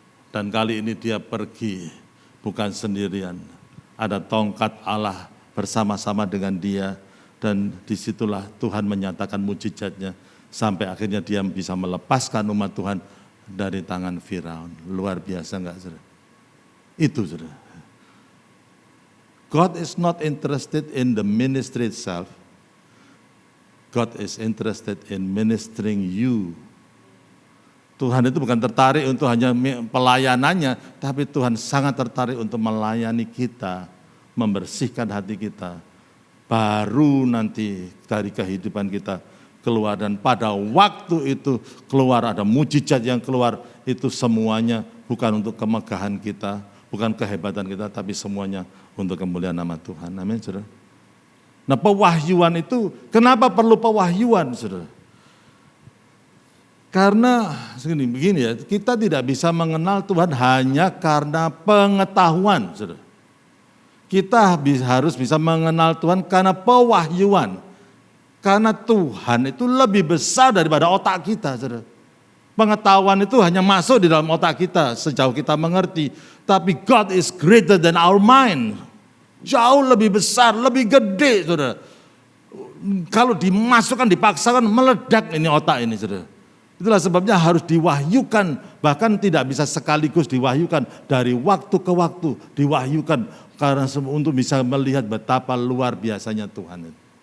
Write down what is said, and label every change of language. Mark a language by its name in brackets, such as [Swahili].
[Indonesian] Dan kali ini dia pergi bukan sendirian. Ada tongkat Allah bersama-sama dengan dia, dan disitulah Tuhan menyatakan mujizatnya sampai akhirnya dia bisa melepaskan umat Tuhan dari tangan Firaun. Luar biasa enggak, saudara? Itu, saudara. [English] God is not interested in the ministry itself. God is interested in ministering you. [Indonesian] Tuhan itu bukan tertarik untuk hanya pelayanannya, tapi Tuhan sangat tertarik untuk melayani kita, membersihkan hati kita, baru nanti dari kehidupan kita keluar. Dan pada waktu itu keluar, ada mujizat yang keluar, itu semuanya bukan untuk kemegahan kita, bukan kehebatan kita, tapi semuanya untuk kemuliaan nama Tuhan. Amin, saudara. Nah, pewahyuan itu, kenapa perlu pewahyuan, saudara? Karena begini ya, kita tidak bisa mengenal Tuhan hanya karena pengetahuan, saudara. Kita harus bisa mengenal Tuhan karena pewahyuan. Karena Tuhan itu lebih besar daripada otak kita, saudara. Pengetahuan itu hanya masuk di dalam otak kita sejauh kita mengerti. Tapi [English] God is greater than our mind. [Indonesian] Jauh lebih besar, lebih gede, saudara. Kalau dimasukkan, dipaksakan, meledak ini otak ini, saudara. Itulah sebabnya harus diwahyukan, bahkan tidak bisa sekaligus diwahyukan, dari waktu ke waktu diwahyukan. Karena untuk bisa melihat betapa luar biasanya Tuhan itu.